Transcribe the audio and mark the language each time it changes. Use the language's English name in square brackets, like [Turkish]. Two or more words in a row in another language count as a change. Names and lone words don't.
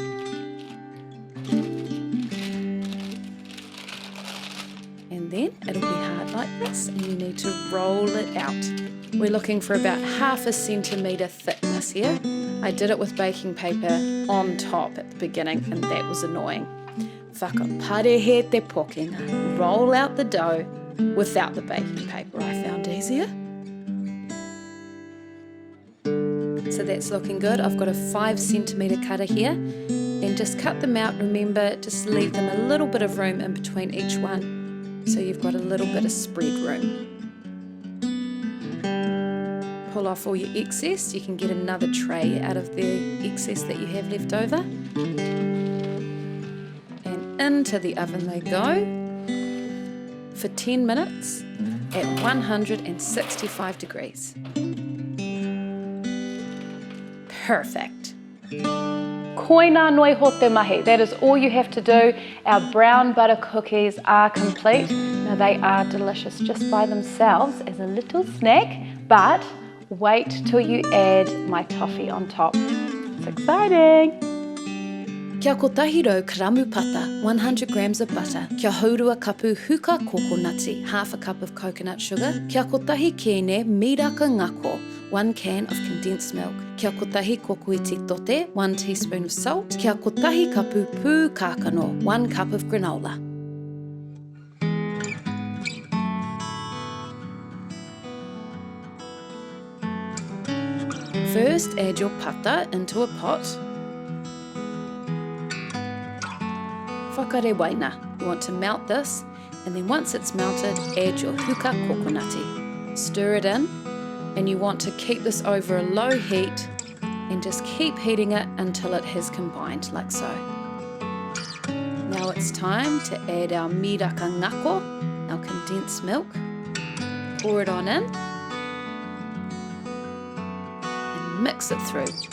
[English] And then it'll be hard like this and you need to roll it out. We're looking for about 1/2 centimetre thickness here. I did it with baking paper on top at the beginning and that was annoying. [Māori] Whakaparehe te pokenga. [English] Roll out the dough without the baking paper, I found easier. So that's looking good. I've got a 5 centimetre cutter here and just cut them out. Remember, just leave them a little bit of room in between each one so you've got a little bit of spread room. Pull off all your excess. You can get another tray out of the excess that you have left over. And into the oven they go for 10 minutes at 165 degrees. Perfect. [Māori] Koina noi ho te mahi. [English] That is all you have to do. Our brown butter cookies are complete. Now they are delicious just by themselves as a little snack, but wait till you add my toffee on top. It's exciting! [Māori] Kia kotahi rau karamu pata, [English] 100 grams of butter. [Māori] Kia haurua kapu huka kokonati, [English] 1/2 cup of coconut sugar. [Māori] Kia kotahi kene miraka ngako, [English] 1 can of condensed milk. [Māori] Kia kotahi kokoiti tote, [English] 1 teaspoon of salt. [Māori] Kia kotahi kapu pū kākano, [English] 1 cup of granola. First, add your pata into a pot. [Māori] Whakarewaina. [English] You want to melt this, and then once it's melted, add your [Māori] huka kokonati. [English] Stir it in, and you want to keep this over a low heat and just keep heating it until it has combined like so. Now it's time to add our [Māori] miraka ngako, [English] our condensed milk. Pour it on in and mix it through.